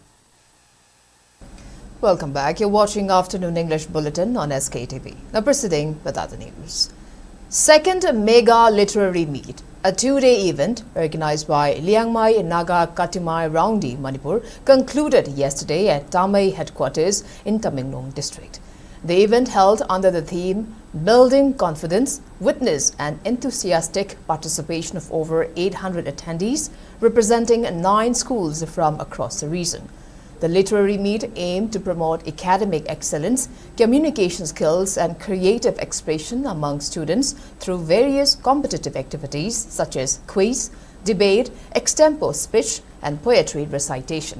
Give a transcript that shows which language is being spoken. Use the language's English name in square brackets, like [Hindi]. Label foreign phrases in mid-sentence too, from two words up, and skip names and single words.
[English] Welcome back. You're watching Afternoon English Bulletin on SKTV. Now proceeding with other news. Second Mega Literary Meet, a two-day event organized by Liangmai Naga Katimai Raundi, Manipur, concluded yesterday at Tamai headquarters in Tamenglong district. The event held under the theme Building Confidence, witnessed an enthusiastic participation of over 800 attendees representing 9 schools from across the region. The literary meet aimed to promote academic excellence, communication skills and creative expression among students through various competitive activities such as quiz, debate, extempo speech and poetry recitation.